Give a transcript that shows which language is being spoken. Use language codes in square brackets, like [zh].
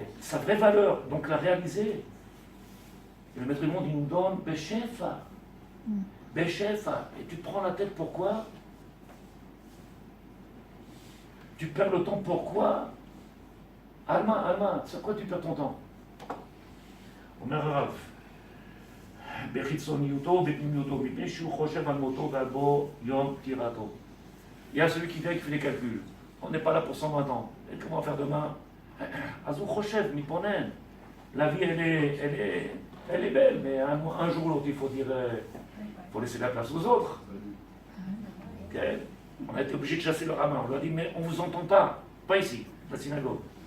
[fr] Sa vraie valeur, donc la réaliser. Et le Maître du Monde, il nous donne Beshefa. Beshefa. Et tu te prends la tête pourquoi? Tu perds le temps pourquoi? Alma, c'est quoi tu perds ton temps? [he] אומר הרב, בחיצוניותו ובפנימיותו, מפני שהוא חושב על מותו ועל בוא יום פטירתו. [fr] Il y a celui qui vient et qui fait des calculs. On n'est pas là pour 120 ans. Et comment faire demain? [he] אז הוא חושב, מתבונן. [fr] La vie, elle est belle, mais un jour ou l'autre, il faut dire, faut laisser la place aux autres. Okay? On a été obligé de chasser le rabbin. On lui a dit, mais on ne vous entend pas. Pas ici, la synagogue.